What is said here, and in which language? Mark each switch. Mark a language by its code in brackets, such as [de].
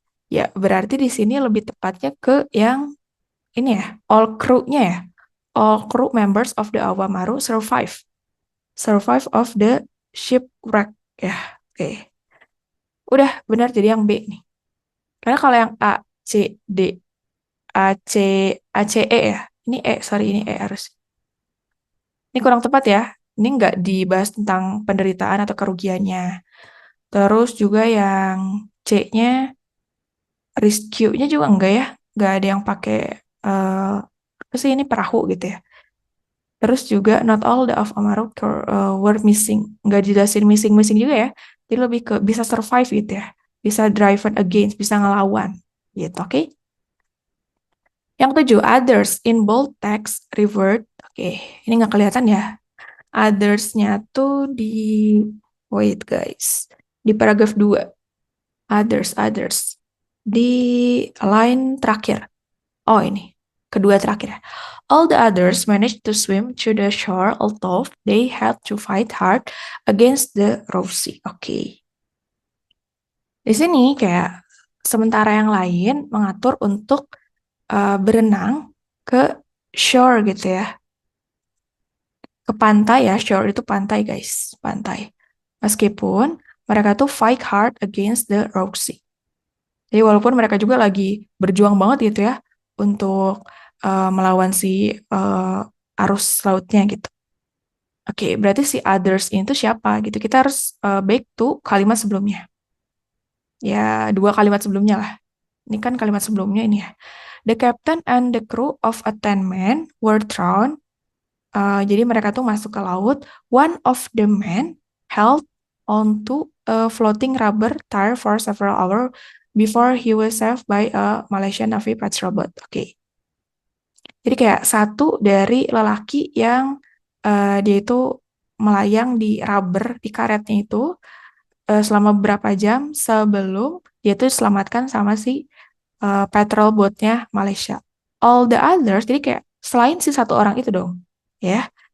[id] Ya, berarti di sini lebih tepatnya ke yang ini ya, all crew-nya ya. [en] All crew members of the Awamaru survive. Survive of the shipwreck. [id] Ya, oke. Udah benar jadi yang B nih. Karena kalau yang A, C, D, A, C, A, C, E ya. Ini E, sorry ini E harus. Ini kurang tepat ya. Ini nggak dibahas tentang penderitaan atau kerugiannya. Terus juga yang C-nya, rescue-nya juga enggak ya. Nggak ada yang pakai, apa sih ini perahu gitu ya. Terus juga [en] not all the of Amaru were missing. [id] Nggak dijelasin missing-missing juga ya. Jadi lebih ke bisa survive gitu ya. Bisa [en] driven against, [id] bisa ngelawan. Gitu, oke? Yang ketujuh, [en] others in bold text revert. [id] Oke, ini nggak kelihatan ya. Others-nya tuh [en] wait guys. [id] Di paragraf 2. Others. Di line terakhir. Oh ini, kedua terakhir ya. [en] All the others managed to swim to the shore although they had to fight hard against the rough sea. [id] Oke. Di sini kayak sementara yang lain mengatur untuk berenang ke shore gitu ya. Ke pantai ya, shore itu pantai guys, pantai. Meskipun mereka tuh [en] fight hard against the rough sea. [id] Jadi walaupun mereka juga lagi berjuang banget gitu ya untuk melawan si arus lautnya gitu. Oke, berarti si others itu siapa gitu. Kita harus back to kalimat sebelumnya. Ya, dua kalimat sebelumnya lah. Ini kan kalimat sebelumnya ini ya. [en] The captain and the crew of a 10 men were drowned. [id] Jadi mereka tuh masuk ke laut. [en] One of the men held onto a floating rubber tire for several hours before he was saved by a Malaysian Navy patrol boat. [id] Oke. Jadi kayak satu dari lelaki yang dia itu melayang di rubber, di karetnya itu selama beberapa jam sebelum dia itu diselamatkan sama si patrol boatnya Malaysia. [en] All the others, [id] jadi kayak selain si satu orang itu dong, ya.